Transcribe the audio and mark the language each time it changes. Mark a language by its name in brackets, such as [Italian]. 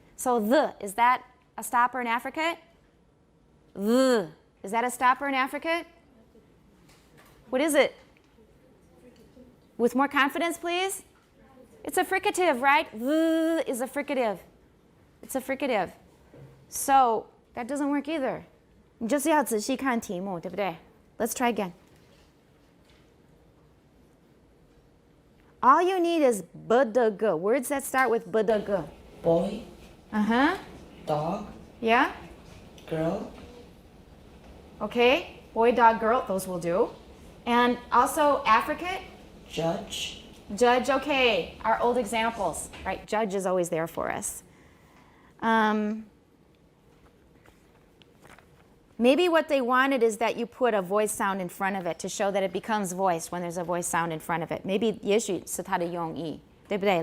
[English] So the, is that a stop or an affricate? The, is that a stop or an affricate? What is it? With more confidence, please. It's a fricative, right? The is a fricative. It's a fricative. So that doesn't work either. [Chinese] 你就是要仔细看题目，对不对? [English] Let's try again. All you need is b-d-g, words that start with b-d-g. Boy, Uh-huh. dog, Yeah? girl, Okay. Boy, dog, girl, those will do. And also affricate. judge, Judge, okay. Our old examples, right? Judge is always there for us. Maybe what they wanted is that you put a voice sound in front of it to show that it becomes voiced when there's a voice sound in front of it. [Chinese] Maybe 也许是它的用意，对不对?